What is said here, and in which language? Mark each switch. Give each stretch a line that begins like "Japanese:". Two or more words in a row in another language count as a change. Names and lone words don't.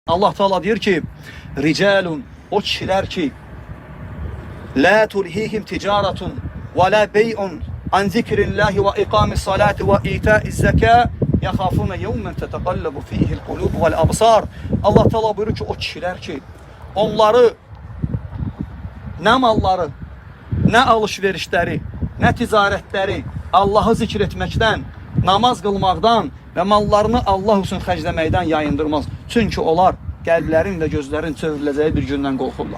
Azerbaijani: Allah Teala deyir ki, ricalun, o kişilər ki,
Arabic: لا تلهيهم تجارة ولا بيع عن ذكر الله وإقام الصلاة وإيتاء الزكاة يخافون يوما تتقلب فيه القلوب والأبصار.
Azerbaijani: Allah Teala buyurur ki, o kişilər ki, onları nə malları, nə alışverişləri, nə ticarətləri Allah'ı zikr etməkdən, namaz qılmaqdan və mallarını Allah üçün xərcləməkdən yayındırmaz. Çünki onlar qəlblərin və gözlərin çevriləcəyi bir gündən qorxurlar.